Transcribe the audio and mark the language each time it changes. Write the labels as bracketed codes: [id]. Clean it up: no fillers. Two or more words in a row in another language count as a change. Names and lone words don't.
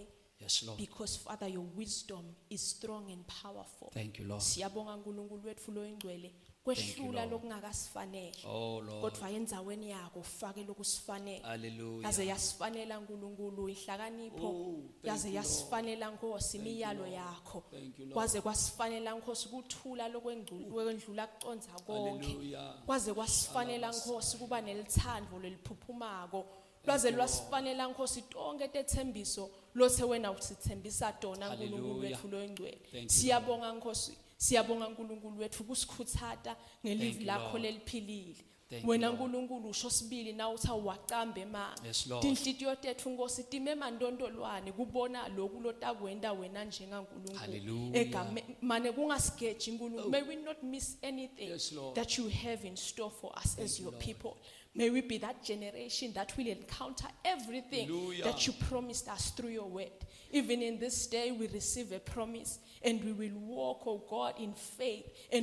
[en] Yes, Lord. because Father, your wisdom is strong and powerful. Thank you, Lord. [ss] Siyabonga uNkulunkulu wethu lo engcwele [en] you, [ss] kwehlula [en] Lord. [ss] lokungakasifanele [en] Oh, Lord. [ss] kodwa enzaweni yakho ufake lokusifanele [en] Hallelujah. [ss] yaze yasifanela uNkulunkulu inhlakanipho [en] Oh, thank [ss] yaze [en] you, [ss] yasifanela Nkosi imiyalo yakho [en] Thank you, Lord. [ss] kwaze kwasifanela Nkosi ukuthula lokwendlula kuconza konke [en] Hallelujah. [ss] kwaze kwasifanela Nkosi kuba nelithando leliphuphumako lwaze lwasifanela Nkosi tonke tethembiso lothe wena usithembisa tona uNkulunkulu [en] Hallelujah. [ss] wethu lo engcwele. [en] Thank you, [ss] Siyabonga Nkosi, siyabonga uNkulunkulu wethu kusikhuthata ngelivi [en] Thank you, [ss] lakho [en] Lord. [ss] leliphilile. [en] Thank you, [ss] Wena [en] Lord. [ss] uNkulunkulu usho sibili na uthi awaqambe emanga. [en] Yes, Lord. [ss] Tinhlitiyo tethu Nkosi time mandondolwane kubona lokhu lotakwenda wena njengaNkulunkulu. [en] Hallelujah. [ss] Egame mane kungasigeji uNkulunkulu. [en] May we not miss anything Yes, Lord. that you have in store for us as your people. May we be that generation that will encounter everything Hallelujah. that you promised us through your word. Even in this day, we receive a promise and we will walk, oh God, in faith and